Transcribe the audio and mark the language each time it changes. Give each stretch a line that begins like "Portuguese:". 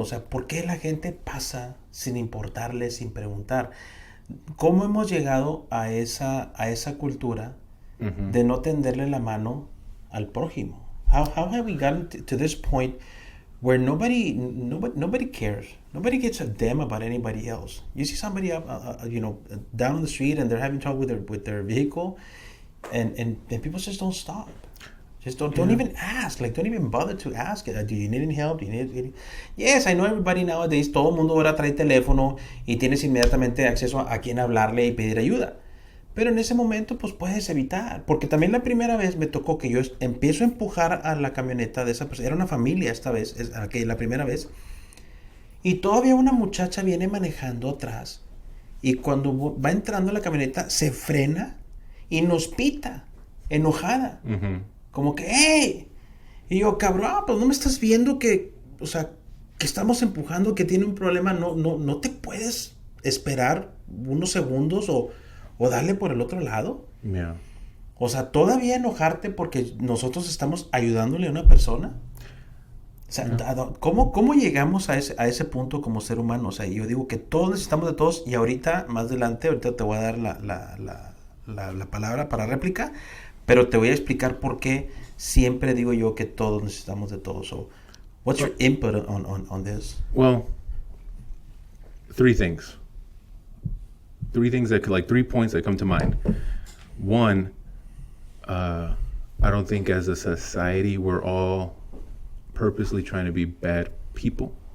Spanish: O sea, ¿por qué la gente pasa sin importarle, sin preguntar? ¿Cómo hemos llegado a esa cultura Mhm. de no tenderle la mano al prójimo?
English: How have we gotten to this point where nobody cares, nobody gives a damn about anybody else? You see somebody up, down on the street and they're having trouble with their vehicle, and people just don't stop. Just don't even ask. Like, don't even bother to ask. Do you need any help? Do you need... Yes, I know everybody nowadays.
Spanish: Todo el mundo ahora trae teléfono y tienes inmediatamente acceso a quien hablarle y pedir ayuda. Pero en ese momento, pues puedes evitar. Porque también la primera vez me tocó que yo empiezo a empujar a la camioneta de esa persona. Era una familia esta vez, la primera vez. Y todavía una muchacha viene manejando atrás. Y cuando va entrando a la camioneta, se frena y nos pita, enojada. Mhm. Como que, ¡hey! Y yo, cabrón, pues no me estás viendo que, o sea, que estamos empujando, que tiene un problema. No te puedes esperar unos segundos o darle por el otro lado.
English: Yeah.
Spanish: O sea, todavía enojarte porque nosotros estamos ayudándole a una persona. O sea, ¿cómo llegamos a ese punto como ser humano? O sea, yo digo que todos necesitamos de todos, y ahorita, más adelante, ahorita te voy a dar la palabra para réplica, pero te voy a explicar por qué siempre digo yo que todos necesitamos de todos.
English: So, what's your input on this? Well, three things that could, like, 3 points that come to mind. One, I don't think as a society we're all purposely trying to be bad people.